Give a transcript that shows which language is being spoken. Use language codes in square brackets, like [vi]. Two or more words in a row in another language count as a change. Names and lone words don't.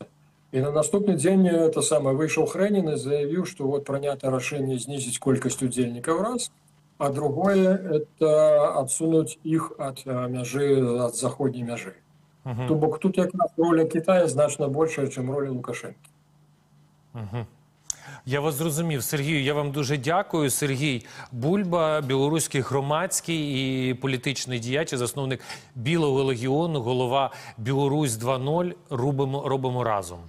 [be] І на наступны дзень это самае выйшаў Хрэнін і заявіў, што вот прынята рашэнне знізіць колькасць удзельнікаў раз, а другое это адсунуць іх ад мяжы, ад заходняй мяжы. То бок тут якраз роля Китая значна большая, чым роля Лукашенка. [uk] Я вас зрозумів. Сергію, я вам дуже дякую. Сергій Бульба, білоруський громадський і політичний діяч, і засновник Білого легіону, голова Білорусь 2.0. Робимо разом.